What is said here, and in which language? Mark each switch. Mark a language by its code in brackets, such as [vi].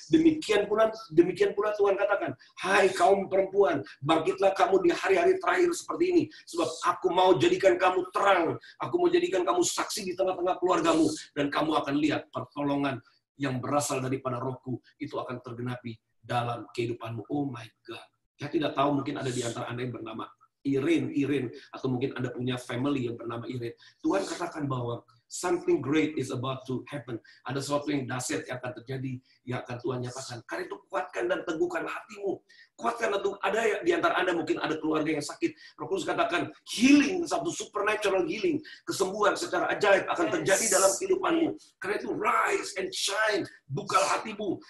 [id] Demikian pula Tuhan katakan, hai kaum perempuan, bangkitlah kamu di hari-hari terakhir seperti ini, sebab aku mau jadikan kamu terang, aku mau jadikan kamu saksi di tengah-tengah keluargamu, dan kamu akan lihat pertolongan yang berasal daripada Rohku itu akan tergenapi dalam kehidupanmu. [en] Oh my God. [id] Saya tidak tahu, mungkin ada di antara Anda yang bernama Irene, atau mungkin Anda punya family yang bernama Irene. Tuhan katakan bahwa [en] something great is about to happen. [id] Ada sesuatu yang dahsyat yang akan terjadi, yang akan Tuhan nyatakan. Karena itu kuatkan dan teguhkan hatimu. Kuatkan itu. Ada di antara Anda mungkin ada keluarga yang sakit. Roh Kudus katakan healing, satu [en] supernatural healing, [id] kesembuhan secara ajaib akan terjadi dalam kehidupanmu. Karena itu [en] rise and shine. [id] Bukalah hatimu.